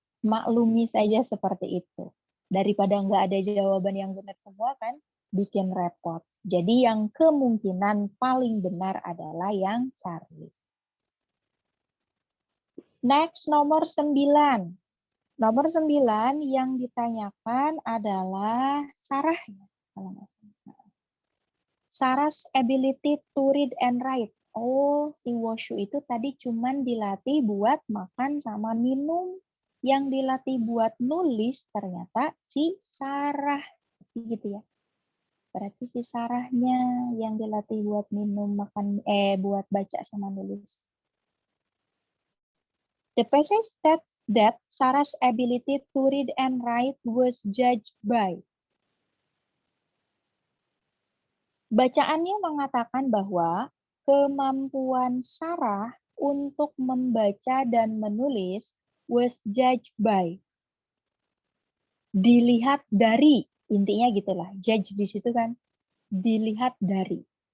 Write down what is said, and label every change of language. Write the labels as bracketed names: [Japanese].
[Indonesian] Maklumi saja seperti itu. Daripada nggak ada jawaban yang benar semua kan, bikin repot. Jadi yang kemungkinan paling benar adalah yang Charlie. Next, nomor 9. Nomor 9 yang ditanyakan adalah Sarah. [English] Sarah's ability to read and write. [Indonesian] Oh, si Washu itu tadi cuman dilatih buat makan sama minum. Yang dilatih buat nulis ternyata si Sarah. Gitu ya. Berarti si Sarahnya yang dilatih buat minum, makan, buat baca sama nulis. [English] The passage states that Sarah's ability to read and write was judged by. [Indonesian] Bacaannya mengatakan bahwa kemampuan Sarah untuk membaca dan menulis [English] was judged by. [Indonesian] Dilihat dari, intinya gitulah. Judge di situ kan dilihat dari.